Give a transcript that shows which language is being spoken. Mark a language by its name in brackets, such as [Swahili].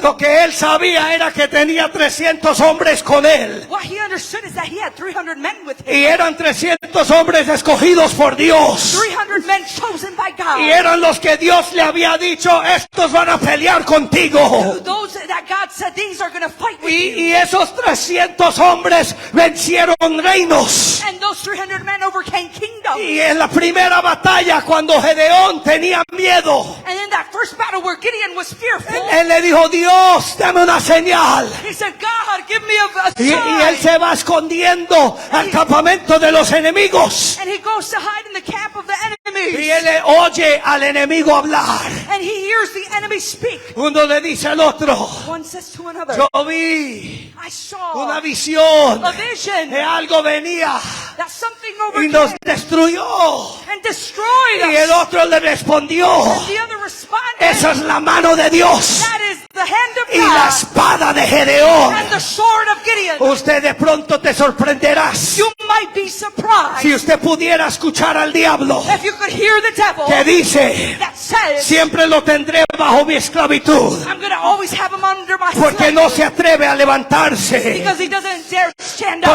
[Spanish] Lo que él sabía era que tenía 300 hombres con él. [English] What he understood is that he had 300 men with him. [Spanish] Y eran 300 hombres escogidos por Dios. [English] 300 men chosen by God. [Spanish] Y eran los que Dios le había dicho, estos van a pelear contigo. [English] Those that God said, these are going to fight with you. [Spanish] Y esos 300 hombres vencieron reinos. [English] And those 300 men overcame kingdoms. [Spanish] Y en la primera batalla, cuando Gedeón tenía miedo, [English] And in that first battle where Gideon was fearful, [Spanish] él le dijo, Dios, dame una señal. [English] he said, God, give me a [Spanish] Y él [English] sign. [Spanish] se va escondiendo al campamento de los enemigos. [English] And he goes to hide in the camp of the [Spanish] Y [English] enemies. [Spanish] él le oye al enemigo hablar. [English] And he hears the enemy speak. [Spanish] Uno le dice al otro, [English] One says to another, [Spanish] yo vi [English] I saw [Spanish] una visión. [English] a vision [Spanish] Que algo venía [English] that something [Spanish] y nos [English] overcame [Spanish] destruyó. [English] and destroyed [Spanish] Y el [English] us. [Spanish] otro le respondió, [English] And the other responded, [Spanish] esa es la mano de Dios [English] that is the hand of [Spanish] y la [English] God [Spanish] espada de Gedeón. [English] and the sword of Gideon. [Spanish] Usted de pronto te sorprenderás [English] You might be surprised [Spanish] si usted pudiera escuchar al diablo [English] if you could hear the devil [Spanish] que dice, [English] that says, [Spanish] siempre lo tendré bajo mi esclavitud, [English] I'm going to always have him under my [Spanish] porque no se atreve a levantarse. [English] because he doesn't dare stand up.